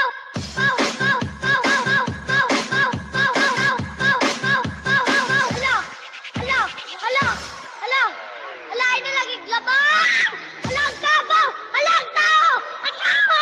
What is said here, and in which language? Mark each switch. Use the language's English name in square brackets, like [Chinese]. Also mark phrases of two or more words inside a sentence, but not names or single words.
[Cebuano] Kaw, kaw, kaw, kaw, kaw, kaw, kaw, kaw, kaw, kaw, kaw, kaw, kaw, kaw. Hala! Hala! Hala! Hala! Ay nalagig labaw! Hala ang kabaw! Hala ang tao! Ang tao!